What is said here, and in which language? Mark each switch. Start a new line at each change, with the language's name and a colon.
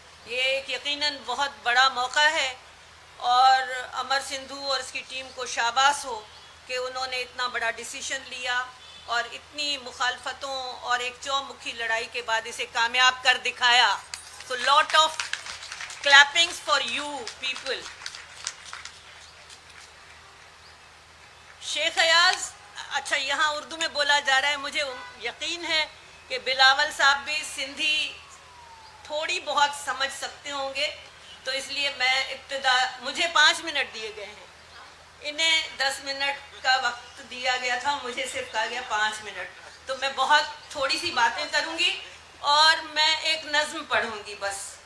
Urdu: یہ ایک یقیناً بہت بڑا موقع ہے اور امر سندھو اور اس کی ٹیم کو شاباش ہو کہ انہوں نے اتنا بڑا ڈیسیشن لیا اور اتنی مخالفتوں اور ایک چومکھی لڑائی کے بعد اسے کامیاب کر دکھایا.
English: So lot of clappings for you people.
Urdu: شیخ ایاز, اچھا یہاں اردو میں بولا جا رہا ہے, مجھے یقین ہے کہ بلاول صاحب بھی سندھی تھوڑی بہت سمجھ سکتے ہوں گے, تو اس لیے میں مجھے 5 منٹ دیے گئے ہیں, انہیں 10 منٹ کا وقت دیا گیا تھا, مجھے صرف کہا گیا 5 منٹ, تو میں بہت تھوڑی سی باتیں کروں گی اور میں ایک نظم پڑھوں گی بس.